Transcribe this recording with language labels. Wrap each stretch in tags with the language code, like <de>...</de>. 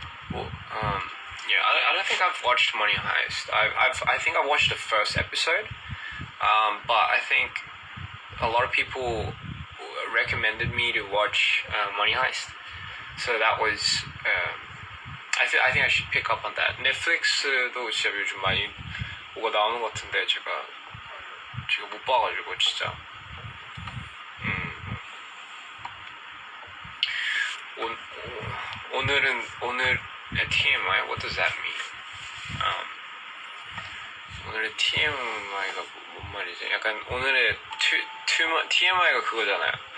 <en>Well, yeah, I don't think I've watched Money Heist. I think I watched the first episode, but I think a lot of people recommended me to watch Money Heist, so that was. I think I should pick up on that.</en> <ko>넷플릭스도 진짜 요즘 많이 뭐가 나오는 것 같은데 제가 지금 못 봐가지고 진짜. 오늘의</ko> <en>TMI, what does that mean?</en> <ko>오늘의 TMI가 뭔 말이지? 약간 오늘의 TMI가 그거잖아요.</ko>